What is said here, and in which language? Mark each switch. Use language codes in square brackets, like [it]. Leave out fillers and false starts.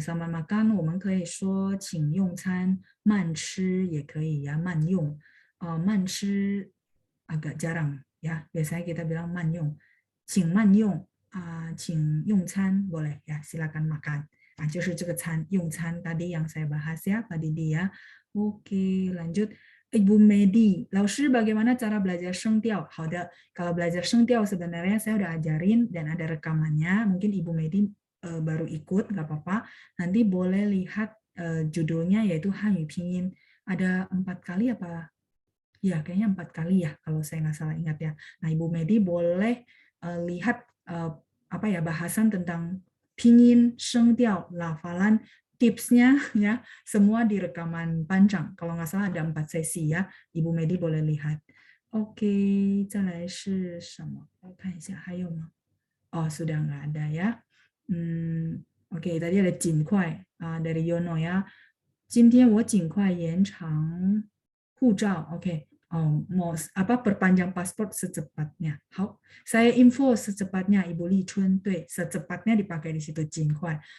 [id] Selamat makan, [zh] 我们可以说请用餐，慢吃也可以ya, 慢用。 [id] 慢吃 agak jarang ya. Biasanya kita bilang 慢用。 [zh] 请慢用请用餐 [id] boleh ya, silakan makan. [zh] 就是这个餐用餐 [id] tadi yang saya bahas ya Pak Didi ya. Oke, lanjut. Ibu Medi, 老师 bagaimana cara belajar sengtiao? 好的, kalau belajar sengtiao sebenarnya saya udah ajarin dan ada rekamannya. Mungkin Ibu Medi baru ikut, nggak apa-apa. Nanti boleh lihat judulnya yaitu Hanyu Pinyin. Ada 4 kali apa? Ya, kayaknya 4 kali ya kalau saya nggak salah ingat ya. Nah, Ibu Medi boleh lihat apa ya bahasan tentang pinyin, sengtiao, lafalan, tipsnya ya semua di rekaman panjang. Kalau nggak salah ada 4 sesi ya. Ibu Medi boleh lihat. [zh] Oke, 再来是什么？我看一下还有吗？ [id] Oh, sudah nggak ada ya. Oke, tadi ada 尽快 dari Yono ya. [zh] 今天我尽快延长护照.Oke. [id] Oh, mau apa perpanjang paspor secepatnya. 好, saya info secepatnya Ibu Li Chun. 对, secepatnya dipakai di situ 尽快.